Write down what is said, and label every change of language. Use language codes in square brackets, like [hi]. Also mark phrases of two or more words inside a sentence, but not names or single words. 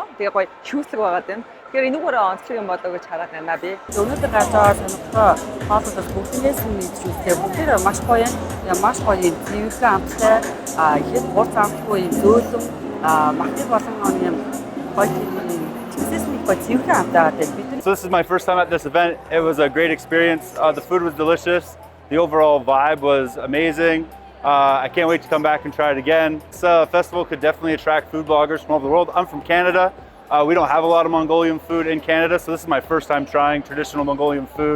[mn] Тэгээ гоё шүүслэг байгаа юм. Тэгэхээр энэгээр онцлог юм болоо гэж хараад байна би. Өнөөдөр гарч байгаа сонирхолтой хоолнууд бүгднээс нь мэдчихвээ. Бүгдээ маш гоё юм. Маш гоё юм. Зэвэрхэн амттай, ихэд хурц амтгүй юм зөөлөн, махны болон юм гоё юм. Чигсэсний гоё зэвэрхэн амттай байдаг. [en] So this is my first time at this event. It was a great experience. The food was delicious. The overall vibe was amazing. I can't wait to come back and try it again. This festival could definitely attract food bloggers from all over the world. I'm from Canada. We don't have a lot of Mongolian food in Canada, so this is my first time trying traditional Mongolian food.